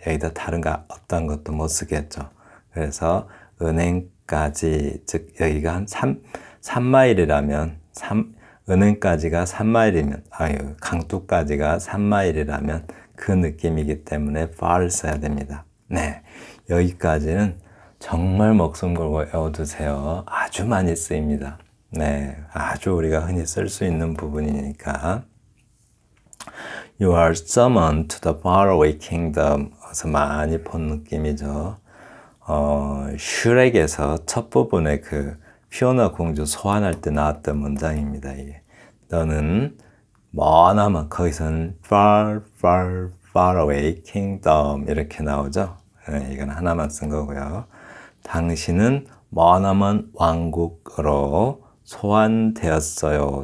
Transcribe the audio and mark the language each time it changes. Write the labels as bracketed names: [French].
[Korean] 여기다 다른 거 어떤 것도 못 쓰겠죠. 그래서 은행까지, 즉 여기가 한 3마일이라면 은행까지가 3마일이면 강둑까지가 3마일이라면 그 느낌이기 때문에 far 써야 됩니다. 네, 여기까지는 정말 목숨 걸고 외워두세요. 아주 많이 쓰입니다. 네, 아주 우리가 흔히 쓸 수 있는 부분이니까. [English] You are summoned to the faraway kingdom. [Korean] 어서 많이 본 느낌이죠. 슈렉에서 첫 부분에 그 피오나 공주 소환할 때 나왔던 문장입니다. 이게. 너는 머나먼, 거기서는 [English] far, far, far away kingdom [Korean] 이렇게 나오죠. 네, 이건 하나만 쓴 거고요. 당신은 머나먼 왕국으로 소환되었어요.